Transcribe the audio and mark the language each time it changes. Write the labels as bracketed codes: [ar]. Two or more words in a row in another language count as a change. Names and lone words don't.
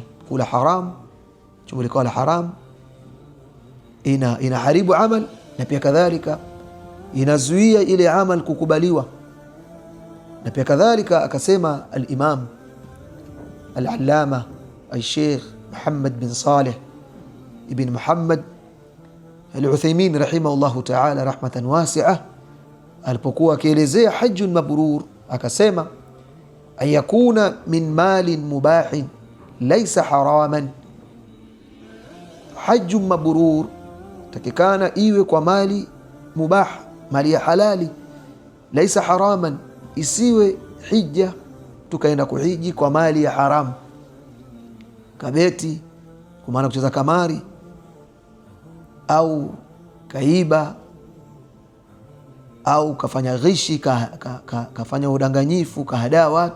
[sw] Kula haram, chumo likawa la haram, inaharibu amal, na pia kadhalika inazuia ile amal kukubaliwa. Na pia kadhalika akasema al-Imam al-Allama al-Sheikh Muhammad bin Saleh ibn Muhammad al-Uthaymin [ar] رحمه الله تعالى رحمة واسعة, [sw] alipokuwa akielezea [ar] حج مبرور akasema أن يكون من مال مباح ليس حراما, حج مبرور [sw] takikana iwe kwa mali mubah, mali ya halali, [ar] ليس حراما, [sw] isiwe hija tukaenda kuhiji kwa mali ya haramu, kabeti, kwa maana kucheza kamari, au kaiba, au kafanya ghishi, kafanya udanganyifu, kahadaa watu.